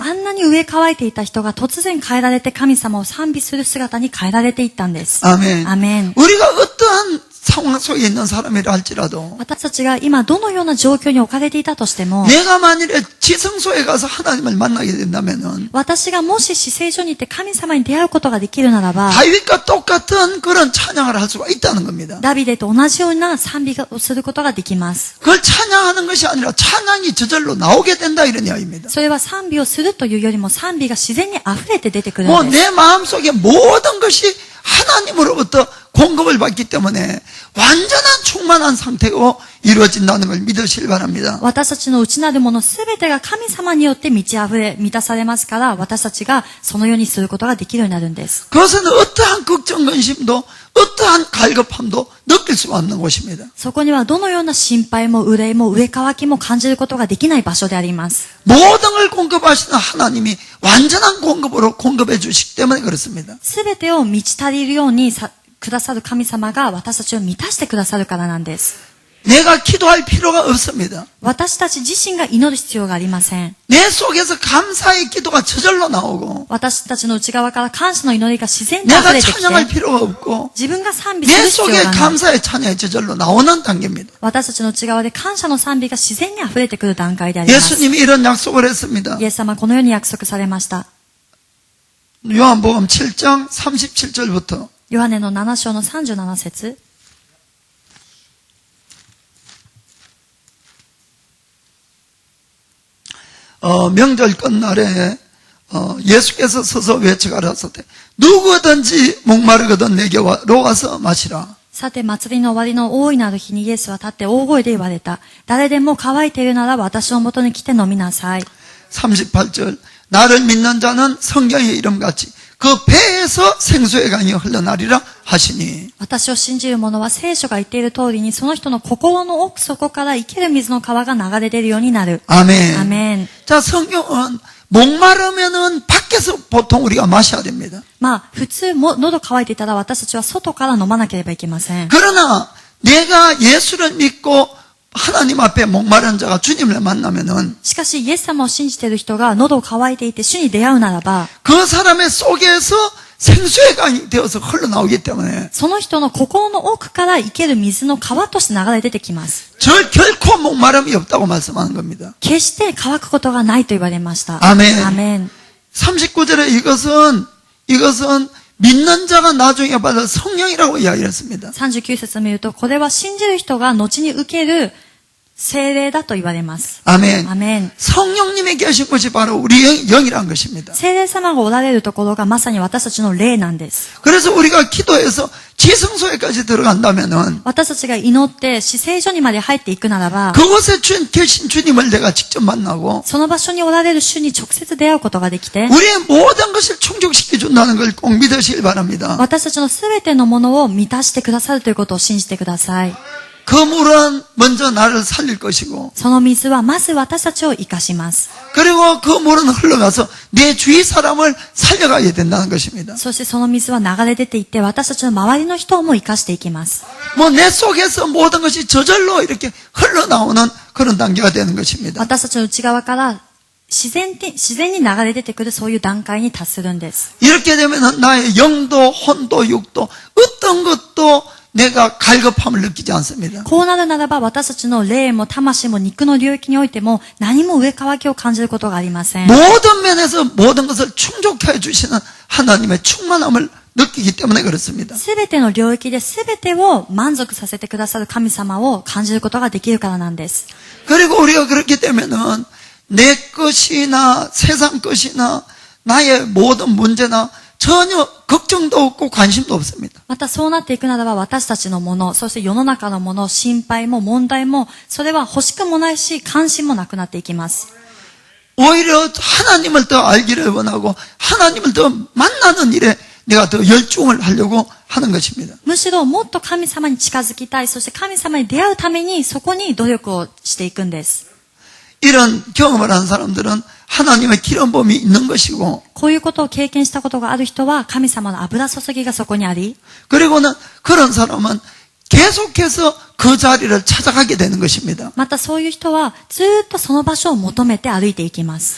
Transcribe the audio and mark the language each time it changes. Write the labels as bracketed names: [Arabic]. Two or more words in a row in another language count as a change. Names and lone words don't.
[Japanese] あんなに上乾いていた人が突然変えられて神様を賛美する姿に変えられていったんです。 [Korean] 아멘. [Japanese] アメン。 [Korean] 우리가 어떠한 상황 속에 있는 사람이라 할지라도 [Japanese] 私たちが今どのような状況に置かれていたとしても、 [Korean] 내가 만일에 지성소에 가서 하나님을 만나게 된다면은 [Japanese] 私がもし至聖所に行って神様に出会うことができるならば、 [Korean] 다윗과 똑같은 그런 찬양을 할 수가 있다는 겁니다. [Japanese] ダビデと同じような賛美をすることができます。 [Korean] 그걸 찬양하는 것이 아니라 찬양이 저절로 나오게 된다 이런 이야기입니다. [Japanese] それは賛美をするというよりも賛美が自然に溢れて出てくる [Korean] 뭐 [Japanese] んです。 [Korean] 내 마음속에 모든 것이 하나님으로부터 공급을 받기 때문에 완전한 충만한 상태로 이루어진다는 걸 믿으시길 바랍니다. [Japanese] 私たちの内なるものすべてが神様によって満ち溢れ、満たされますから、私たちがそのようにすることができるようになるんです。 [Korean] 그것은 어떠한 걱정, 근심도 어떠한 갈급함도 느낄 수 없는 곳입니다. [Japanese] そこにはどのような心配も憂いも上乾きも感じることができない場所であります。 [Korean] 모든 걸 공급하시는 하나님이 완전한 공급으로 공급해 주시기 때문에 그렇습니다. [Japanese] すべてを満ち足りるようにくださる神様が私たちを満たしてくださるからなんです。 [Korean] 내가 기도할 필요가 없습니다. [Japanese] 私たち自身が祈る必要がありません。 [Korean] 내 속에서 감사의 기도가 저절로 나오고 [Japanese] 私たちの内側から感謝の祈りが自然と溢 [Korean] 내가 [Japanese] れてき [Korean] 찬양할 [Japanese] て、 [Korean] 필요가 없고 [Japanese] 自分が賛美す [Korean] 내 [Japanese] る必要 [Korean] 속에 [Japanese] がない。 [Korean] 감사의 찬양이 저절로 나오는 단계입니다. [Japanese] 私たちの内側で感謝の賛美が自然に溢れてくる段階であります。 [Korean] 예수님이 이런 약속을 했습니다. [Japanese] イエス様はこのように約束されました。 [Korean] 요한복음 7장 37절부터 [Japanese] ヨハネの7章の37節。 [Korean] 명절 끝날에 예수께서 서서 외쳐가라사대 누구든지 목마르거든 내게 와서 마시라. [Japanese] さて、祭りの終わりの大いなる日にイエスは立って大声で言われた。誰でも乾いているなら私のもとに来て飲みなさい。 [Korean] 38절 나를 믿는 자는 성경의 이름같이 그 배에서 생수의 강이 흘러나리라 하시니. [Japanese] 私を信じる者は聖書が言っている通りにその人の心の奥底から生ける水の川が流れ出るようになる。 [Korean] 아멘. [Japanese] アメン。 [Korean] 자, 성경은 목마르면은 밖에서 보통 우리가 마셔야 됩니다. [Japanese] まあ、普通も喉乾いていたら私たちは外から飲まなければいけません。 [Korean] 그러나 내가 예수를 믿고 하나님 앞에 목마른 자가 주님을 만나면은 [Japanese] しかし、イエス様を信じている人が喉を乾いていて主に出会うならば、 [Korean] 그 사람의 속에서 생수의 강이 되어서 흘러나오기 때문에 [Japanese] その人の心の奥から生ける水の川として流れ出てきます。 [Korean] 결코 목마름이 없다고 말씀하는 겁니다. [Japanese] 決して乾くことがないと言われました。 [Korean] 아멘. [Japanese] アメン。 [Korean] 39절에 이것은 믿는 자가 나중에 받을 성령이라고 이야기했습니다. [Japanese] 39節を見ると、これは信じる人が後に受ける聖霊だと言われます。 [Korean] 아멘. [Japanese] アメン。 [Korean] 성령님이 계신 곳이 바로 우리의 영이란 것입니다. [Japanese] 聖霊様がおられるところがまさに私たちの霊なんです。 [Korean] 그래서 우리가 기도해서 지성소에까지 들어간다면은 [Japanese] 私たちが祈って死聖所にまで入っていくならば、 [Korean] 그곳에 계신 주님을 내가 직접 만나고 [Japanese] その場所におられる主に直接出会うことができて、 [Korean] 우리의 모든 것을 충족시켜 준다는 걸 꼭 믿으시길 바랍니다. [Japanese] 私たちのすべてのものを満たしてくださるということを信じてください。 [Korean] 그 물은 먼저 나를 살릴 것이고 [Japanese] その水はまず私たちを生かします。 [Korean] 그리고 그 물은 흘러가서 내 주위 사람을 살려가야 된다는 것입니다. [Japanese] そしてその水は流れ出ていって私たちの周りの人をも生かしていきます。 [Korean] 뭐 내 속에서 모든 것이 저절로 이렇게 흘러나오는 그런 단계가 되는 것입니다. [Japanese] 私たちの内側から自然に流れ出てくるそういう段階に達するんです。 [Korean] 이렇게 되면 나의 영도 혼도 육도 어떤 것도 내가 갈급함을 느끼지 않습니다. [Japanese] こうなるならば私たちの霊も魂も肉の領域においても何も上乾きを感じることがありません。 [Korean] 모든 면에서 모든 것을 충족해 주시는 하나님의 충만함을 느끼기 때문에 그렇습니다. [Japanese] すべての領域で全てを満足させてくださる神様を感じることができるからなんです。 [Korean] 그리고 우리가 그렇게 되면은 내 것이나 세상 것이나 나의 모든 문제나 전혀 걱정도 없고 관심도 없습니다. [Japanese] またそうなっていくならば私たちのもの、そして世の中のもの、心配も問題もそれは欲しくもないし関心もなくなっていきます。 [Korean] 오히려 하나님을 더 알기를 원하고 하나님을 더 만나는 일에 내가 더 열중을 하려고 하는 것입니다. [Japanese] むしろもっと神様に近づきたい、そして神様に出会うためにそこに努力をしていくんです。 [Korean] 이런 경험을 한 사람들은 하나님의 기름 부음이 있는 것이고 [Japanese] こういうことを経験したことがある人は神様の油注ぎがそこにあり、 [Korean] 그리고는 그런 사람은 계속해서 그 자리를 찾아가게 되는 것입니다. [Japanese] またそういう人はずーっとその場所を求めて歩いていきます。